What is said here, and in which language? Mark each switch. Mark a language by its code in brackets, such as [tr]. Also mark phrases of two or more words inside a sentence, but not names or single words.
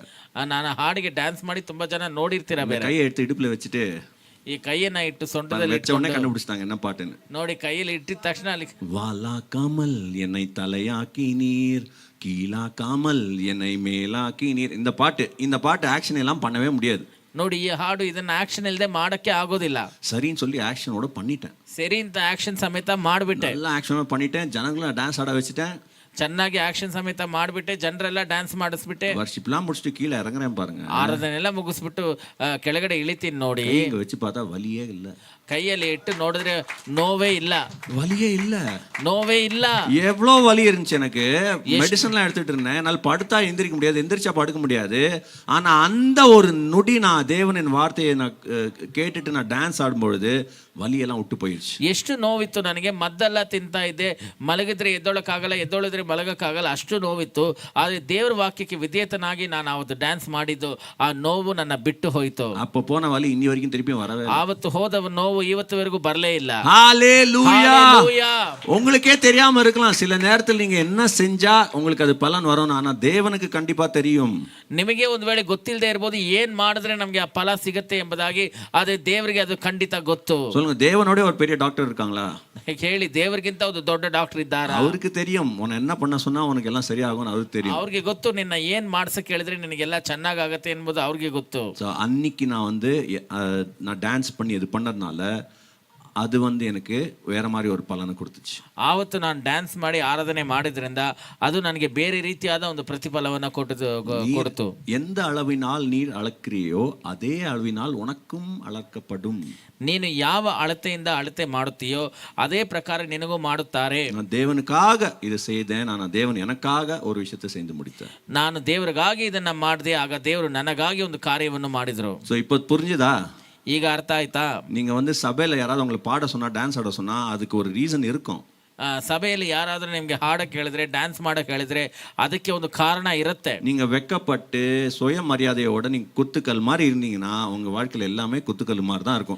[kn] ನಾನು ಹಾಡಿಗೆ ಡ್ಯಾನ್ಸ್ ಮಾಡಿ ತುಂಬಾ ಜನ ನೋಡಿರ್ತೀರ. ಬೇರೆ [ta] கையை எடுத்து இடுப்புல வச்சுட்டு [kn] ಈ ಕೈಯನ್ನ ಇಟ್ಟು ಸೊಂಟದಲ್ಲಿ [ta] வச்ச உடனே கண்டுபிடிச்சிட்டாங்க என்ன பாட்டுன்னு. [kn] ನೋಡಿ ಕೈಯಲ್ಲಿ ಇಟ್ಟಿದ ತಕ್ಷಣ ಅಲ್ಲಿ [ta] வாலா காமல் என்னை தலையாக்கி நீர், கீழா காமல் என்னை மேலாக்கி நீர். இந்த பாட்டு ஆக்ஷன் எல்லாம் பண்ணவே முடியாது. [kn] ನೋಡಿ ಈ ಹಾಡು ಇದನ್ನ ಆಕ್ಷನ್ ಇಲ್ಲದೆ ಮಾಡಕ್ಕೆ ಆಗೋದಿಲ್ಲ. [ta] சரின்னு சொல்லி ஆக்ஷனோட பண்ணிட்டேன். [kn] ಸರಿ ಅಂತ ಆಕ್ಷನ್ ಸಮೇತ ಮಾಡ್ಬಿಟ್ಟೆ. ಎಲ್ಲ ಆಕ್ಷನ್ [ta] பண்ணிட்டேன், ಜನಗಳನ್ನ டான்ஸ் ஆட வச்சுட்டேன். [kn] ಚೆನ್ನಾಗಿ ಆಕ್ಷನ್ ಸಮೇತ ಮಾಡ್ಬಿಟ್ಟೆ, ಜನರೆಲ್ಲ ಡ್ಯಾನ್ಸ್ ಮಾಡಿಸ್ಬಿಟ್ಟೆ. [ta] ವರ್ಷಿಪ್லாம் முடிச்சுட்டு கீழே இறங்குறேன் பாருங்க, [kn] ಆರಾಧನೆಲ್ಲ ಮುಗಿಸ್ಬಿಟ್ಟು ಕೆಳಗಡೆ ಇಳಿತೀನಿ. ನೋಡಿ [ta] இங்க வச்சு பார்த்தா வலியே இல்ல. [kn] ಕೈಯಲ್ಲಿ ಇಟ್ಟು ನೋಡಿದ್ರೆ ನೋವೇ ಇಲ್ಲ, [ta] வலியே இல்ல, [kn] ನೋವೇ ಇಲ್ಲ. [ta] எவ்வளோ வலி இருந்துச்சு எனக்கு. மெடிசன்லாம் எடுத்துட்டு இருந்தேன், என்னால் படுத்தா எந்திரிக்க முடியாது, எந்திரிச்சா படுக்க முடியாது. ஆனா அந்த ஒரு நொடி நான் தேவனின் வார்த்தையை நான் கேட்டுட்டு நான் டான்ஸ் ஆடும்பொழுது வலியெல்லாம் விட்டு போயிடுச்சு. [kn] ಎಷ್ಟು ನೋವಿತ್ತು ನನಗೆ. ಮದ್ದೆಲ್ಲ ತಿಂತಾ ಇದ್ದೆ, ಮಲಗಿದ್ರೆ ಎದ್ದೊಳಕ್ಕಾಗಲ್ಲ, ಎದ್ದೊಳಿದ್ರೆ ಮಲಗಕ್ಕಾಗಲ್ಲ, ಅಷ್ಟು ನೋವಿತ್ತು. ಆದರೆ ದೇವರ ವಾಕ್ಯಕ್ಕೆ ವಿಧೇಯತನಾಗಿ ನಾನು ಅವತ್ತು ಡ್ಯಾನ್ಸ್ ಮಾಡಿದ್ದು, ಆ ನೋವು ನನ್ನ ಬಿಟ್ಟು ಹೋಯಿತು. [ta] அப்போ போன வலி இன்னி வரைக்கும் திருப்பி வரவே இல்லை. [kn] ಆವತ್ತು ಹೋದ ನೋವು ಇವತ್ತುವರೆಗೂ ಬರಲೇ ಇಲ್ಲ. [ta] ஹalleluya. ஹalleluya. உங்களுக்கே தெரியாம இருக்கலாம் சில நேரத்தில் நீங்க என்ன செஞ்சா உங்களுக்கு அது பலன் வரும், ஆனா தேவனுக்கு கண்டிப்பா தெரியும். [kn] ನಿಮಗೆ ಒಂದು ವೇಳೆ ಗೊತ್ತಿಲ್ಲದೆ ಇರಬಹುದು ಏನ್ ಮಾಡಿದ್ರೆ ನಮಗೆ ಆ ಫಲ ಸಿಗುತ್ತೆ ಎಂಬುದಾಗಿ, ಆದರೆ ದೇವರಿಗೆ ಅದು ಖಂಡಿತ ಗೊತ್ತು. [ta] சொல்லுங்க, தேவனோட ஒரு பெரிய டாக்டர் இருக்காங்களா? [kn] ಹೇಳಿ, ದೇವರಿಗಿಂತ ಒಂದು ದೊಡ್ಡ ಡಾಕ್ಟರ್ ಇದ್ದಾರಾ? [ta] அவருக்கு தெரியும் உன்னை என்ன பண்ண சொன்னா உனக்கு எல்லாம் சரியாகும், அவருக்கு தெரியும். [kn] ಅವ್ರಿಗೆ ಗೊತ್ತು ನಿನ್ನ ಏನ್ ಮಾಡ್ಸಕ್ ಹೇಳಿದ್ರೆ ನಿನಗೆಲ್ಲ ಚೆನ್ನಾಗಾಗತ್ತೆ ಎಂಬುದು ಅವ್ರಿಗೆ ಗೊತ್ತು. [ta] அன்னைக்கு நான் வந்து நான் டான்ஸ் பண்ணி இது பண்ணதுனால அது வந்து எனக்கு வேற மாதிரி ஒரு பலனை கொடுத்துச்சு. [kn] ಆವತ್ತು ನಾನು ಡ್ಯಾನ್ಸ್ ಮಾಡಿ ಆರಾಧನೆ ಮಾಡಿದ್ರಿಂದ ಅದು ನನಗೆ ಬೇರೆ ರೀತಿಯಾದ ಒಂದು ಪ್ರತಿಫಲವನ್ನ ಕೊಡ್ತು. [ta] எந்த அளவினால் நீர் அளக்கிறியோ அதே அளவினால் உனக்கும் அளக்கப்படும். [kn] ನೀನು ಯಾವ ಅಳತೆಯಿಂದ ಅಳತೆ ಮಾಡುತ್ತೀಯೋ ಅದೇ ಪ್ರಕಾರ ನಿನಗೂ ಮಾಡುತ್ತಾರೆ. [ta] நான் தேவனுக்காக இது செய்தேன், நான் தேவன் எனக்காக ஒரு விஷயத்தை செய்து முடித்தேன். [kn] ನಾನು ದೇವರಿಗಾಗಿ ಇದನ್ನ ಮಾಡಿದೆ, ಆಗ ದೇವರು ನನಗಾಗಿ ಒಂದು ಕಾರ್ಯವನ್ನು ಮಾಡಿದ್ರು. [ta] ஸோ இப்போ புரிஞ்சுதா? [kn] ಈಗ ಅರ್ಥ ಆಯ್ತಾ? [ta] நீங்க வந்து சபையில யாராவது உங்களை பாட சொன்னா, டான்ஸ் ஆட சொன்னா அதுக்கு ஒரு ரீசன் இருக்கும். [kn] ಸಭೆಯಲ್ಲಿ ಯಾರಾದ್ರೂ ನಿಮ್ಗೆ ಹಾಡಕ್ಕೆ ಹೇಳಿದ್ರೆ, ಡ್ಯಾನ್ಸ್ ಮಾಡಕ್ಕೆ ಹೇಳಿದ್ರೆ ಅದಕ್ಕೆ ಒಂದು ಕಾರಣ ಇರುತ್ತೆ. [ta] நீங்க வெக்கப்பட்டு சுயமரியாதையோட நீங்க குத்துக்கல் மாதிரி இருந்தீங்கன்னா உங்க வாழ்க்கையில எல்லாமே குத்துக்கல் மாதிரி தான் இருக்கும்.